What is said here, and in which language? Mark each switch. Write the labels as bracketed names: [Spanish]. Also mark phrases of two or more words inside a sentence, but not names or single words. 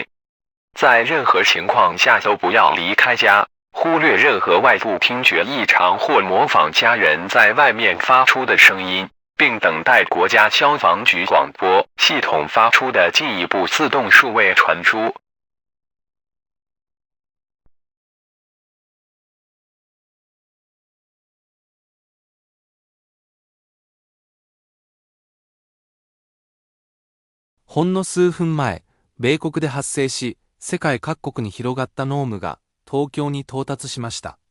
[Chinese] 在任何情况下都不要离开家，忽略任何外部听觉异常或模仿家人在外面发出的声音，并等待国家消防局广播系统发出的进一步自动数位传输。 [Japanese] ほんの数分前、米国で発生し、世界各国に広がった濃霧が東京に到達しました。